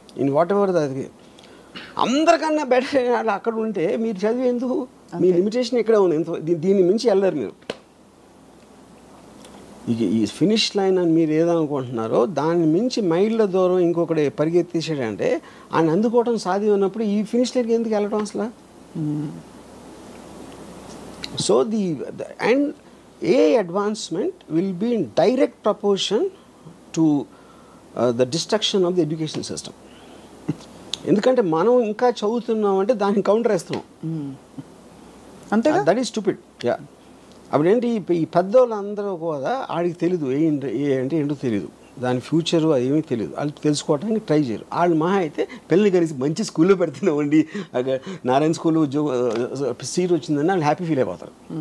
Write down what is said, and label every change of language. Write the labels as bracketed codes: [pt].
[en] in whatever [te] అది అందరికన్నా better అక్కడ ఉంటే మీరు చదివి ఎందుకు? మీ లిమిటేషన్ ఎక్కడ ఉంది, దీన్ని మించి వెళ్ళరు మీరు. ఈ ఫినిష్ లైన్ అని మీరు ఏదనుకుంటున్నారో దాన్ని మించి మైళ్ళ దూరం ఇంకొకటి పరిగెత్తేసాడంటే ఆయన అందుకోవడం సాధ్యం ఉన్నప్పుడు ఈ ఫినిష్ లైన్కి ఎందుకు వెళ్ళడం అసలు? [en] So and AI advancement will be in direct proportion to the destruction of the education system. [te] ఎందుకంటే మనం ఇంకా చదువుతున్నాం అంటే దాన్ని కౌంటర్ వేస్తున్నాం. అంతే, [en] That is stupid. [te] యా, అప్పుడేంటి ఈ పెద్దోళ్ళందరూ కూడా ఆడికి తెలీదు ఏ అంటే ఏంటో తెలియదు, దాని ఫ్యూచరు అది ఏమీ తెలియదు, వాళ్ళు తెలుసుకోవడానికి ట్రై చేయరు. వాళ్ళు మహా అయితే పిల్లల్ని కలిసి మంచి స్కూల్లో పెడుతున్నామండి, నారాయణ స్కూల్లో సీట్ వచ్చిందని వాళ్ళు హ్యాపీ ఫీల్ అయిపోతారు.